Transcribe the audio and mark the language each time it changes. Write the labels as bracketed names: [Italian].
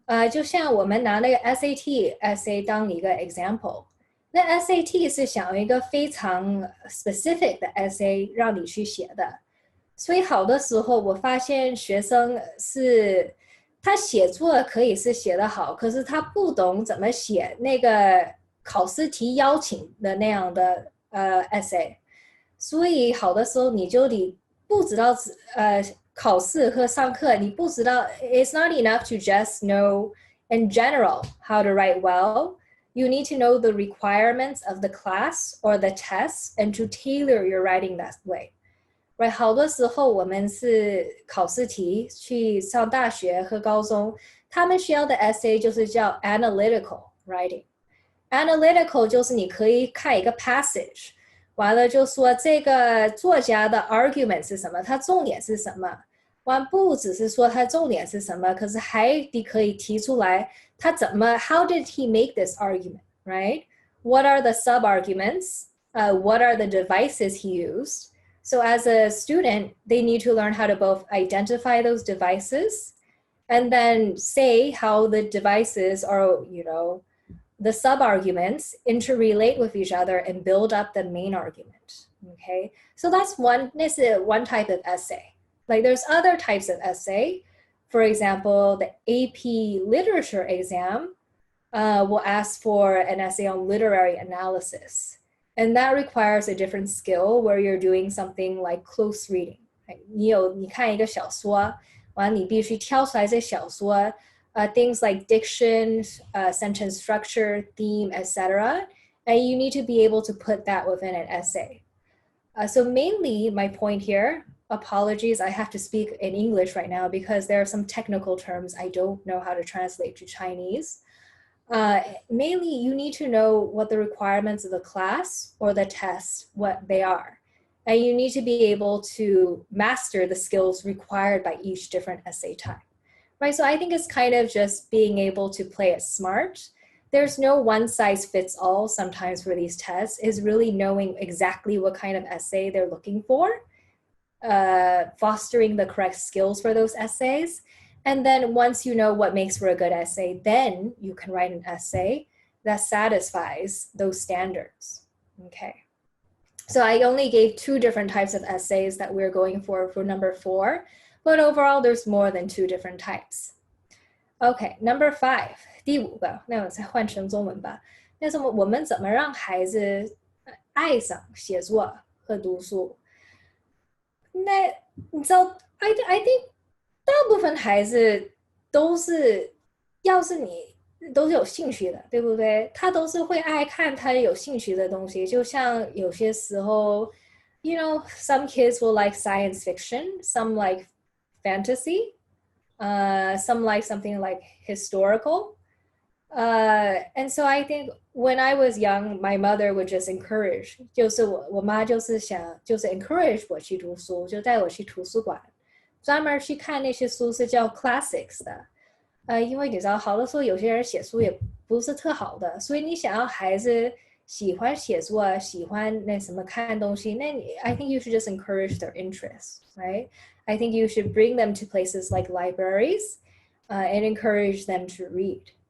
[Chinese] 就像我们拿那个 SAT essay 当一个 example， 那 SAT 是想要一个非常 specific 的 essay 让你去写的，所以好的时候我发现学生是他写作可以是写得好，可是他不懂怎么写那个考试题邀请的那样的essay，所以好的时候你就得不知道考试和上课你不知道 [English] it's not enough to just know in general how to write well. You need to know the requirements of the class or the test and to tailor your writing that way. [Chinese] Right， 好多时候我们是考试题去上大学和高中，他们需要的 essay 就是叫 analytical writing。Analytical 就是你可以看一个 passage， 完了就说这个作家的 argument 是什么，他重点是什么，完不只是说他重点是什么，可是还得可以提出来他怎么 [English] how did he make this argument, right? What are the sub-arguments? What are the devices he used? So as a student, they need to learn how to both identify those devices and then say how the devices are, the sub-arguments interrelate with each other and build up the main argument, okay? So this is one type of essay. Like there's other types of essay. For example, the AP literature exam will ask for an essay on literary analysis. And that requires a different skill where you're doing something like close reading. [Chinese] 你看一个小说，完了你必须挑出来这小说 [English] things like diction, sentence structure, theme, etc. And you need to be able to put that within an essay. So mainly my point here, apologies, I have to speak in English right now because there are some technical terms I don't know how to translate to Chinese. Mainly you need to know what the requirements of the class or the test, what they are. And you need to be able to master the skills required by each different essay type. Right, so I think it's kind of just being able to play it smart. There's no one size fits all sometimes for these tests. Is really knowing exactly what kind of essay they're looking for, fostering the correct skills for those essays. And then once you know what makes for a good essay, then you can write an essay that satisfies those standards, okay? So I only gave 2 different types of essays that we're going for number 4. But overall, there's more than 2 different types. Okay, number 5, [Chinese] 第5个，那我再换成中文吧。那什么，我们怎么让孩子爱上写作和读书？那你知道 [English] I think [Chinese] 大部分孩子都是，要是你都是有兴趣的，对不对？他都是会爱看他有兴趣的东西。就像有些时候 [English] you know, some kids will like science fiction, some like fantasy, some like something like historical. And so I think when I was young, my mother would just encourage, [Chinese] 就是我妈就是想就是 encourage 我去读书，就带我去图书馆，专门去看那些书是叫 classics 的。因为你知道，好的时候有些人写书也不是特好的，所以你想要孩子喜欢写作，喜欢那什么看东西，那你 [English] I think you should just encourage their interests, right? I think you should bring them to places like libraries and encourage them to read.